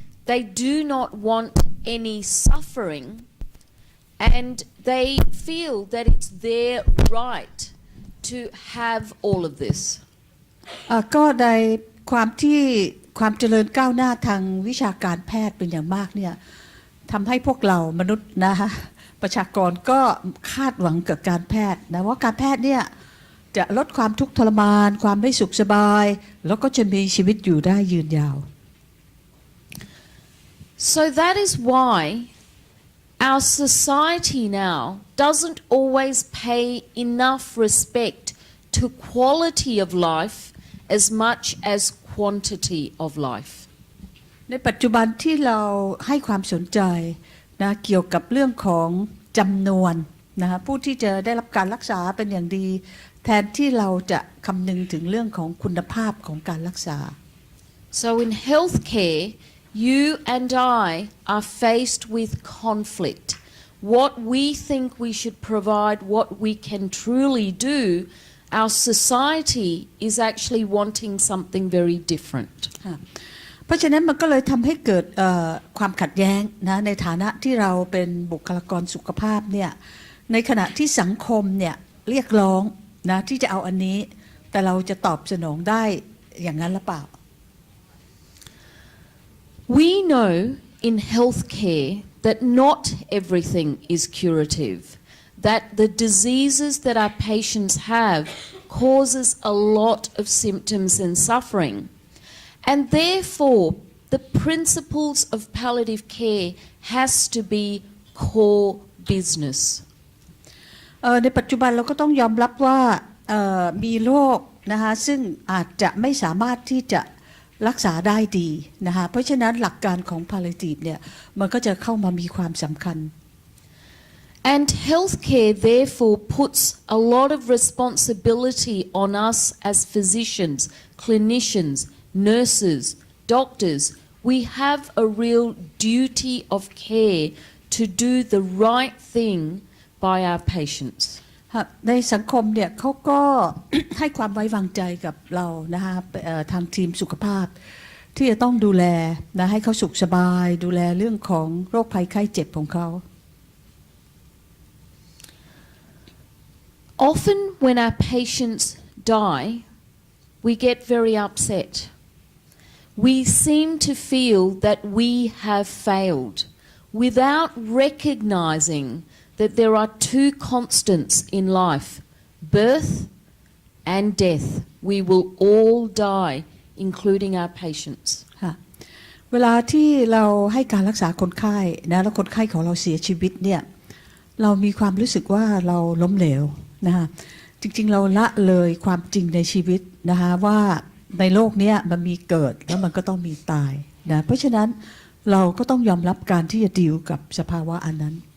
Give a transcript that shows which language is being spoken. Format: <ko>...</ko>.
<en>They do not want any suffering and they feel that it's their right to have all of this.</en> <th>ก็ในความเจริญก้าวหน้าทางวิชาการแพทย์เป็นอย่างมากเนี่ยทำให้พวกเรามนุษย์นะคะประชากรก็คาดหวังกับการแพทย์นะว่าการแพทย์เนี่ยจะลดความทุกข์ทรมานความไม่สุขสบายแล้วก็จะมีชีวิตอยู่ได้ยืนยาว</th> <en>So that is why our society now doesn't always pay enough respect to quality of life as much as quantity of life.</en> <th>ในปัจจุบันที่เราให้ความสนใจนะเกี่ยวกับเรื่องของจำนวนนะผู้ที่จะได้รับการรักษาเป็นอย่างดีแทนที่เราจะคำนึงถึงเรื่องของคุณภาพของการรักษา</th> <en>So in healthcare, you and I are faced with conflict. What we think we should provide, what we can truly do, our society is actually wanting something very different.</en> <th>เพราะฉะนั้นมันก็เลยทำให้เกิดความขัดแย้งนะในฐานะที่เราเป็นบุคลากรสุขภาพเนี่ยในขณะที่สังคมเนี่ยเรียกร้องนะที่จะเอาอันนี้แต่เราจะตอบสนองได้อย่างนั้นหรือเปล่า</th> <en>We know in healthcare that not everything is curative, that the diseases that our patients have causes a lot of symptoms and suffering. And therefore, the principles of palliative care has to be core business.</en> <th>ในปัจจุบันเราก็ต้องยอมรับว่ามีโรคนะคะซึ่งอาจจะไม่สามารถที่จะรักษาได้ดีนะคะเพราะฉะนั้นหลักการของ Palliative เนี่ยมันก็จะเข้ามามีความสำคัญ</th> <en>And healthcare therefore puts a lot of responsibility on us as physicians, clinicians, nurses, doctors. We have a real duty of care to do the right thing by our patients.</en> <th>ในสังคมเนี่ยเขาก็ ให้ความไว้วางใจกับเรานะคะทางทีมสุขภาพที่จะต้องดูแลนะให้เขาสุขสบายดูแลเรื่องของโรคภัยไข้เจ็บของเขา</th> <en>Often when our patients die, we get very upset. We seem to feel that we have failed without recognizing that there are two constants in life, birth and death. We will all die, including our patients.</en> <th>เวลาที่เราให้การรักษาคนไข้นะแล้วคนไข้ของเราเสียชีวิตเนี่ยเรามีความรู้สึกว่าเราล้มเหลวนะคะจริงๆเราละเลยความจริงในชีวิตนะคะว่าในโลกนี้มันมีเกิดแล้วมันก็ต้องมีตายนะเพราะฉะนั้นเราก็ต้องยอมรับการที่จะดีลกับสภาวะอันนั้น</th>